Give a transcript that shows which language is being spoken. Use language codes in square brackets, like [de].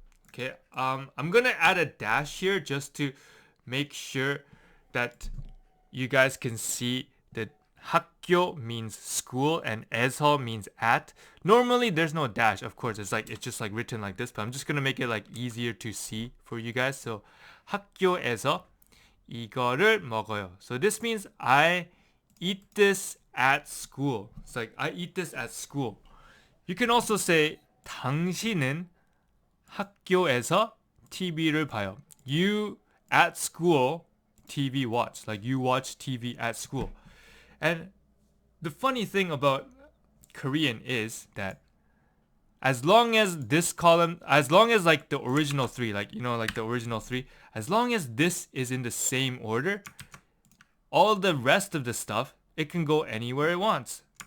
[en] Okay, I'm gonna add a dash here just to make sure that you guys can see that 학교 means school and 에서 means at. Normally there's no dash, of course. It's just like written like this, but I'm just gonna make it like easier to see for you guys. [ko] So 학교에서 이거를 먹어요. [en] So this means I eat this at school. It's like I eat this at school. You can also say [ko] 당신은 학교에서 TV를 봐요. [en] You at school TV watch. Like you watch TV at school. And the funny thing about Korean is that as long as this column, as long as like the original 3, like like the original 3, as long as this is in the same order, all the rest of the stuff, it can go anywhere it wants.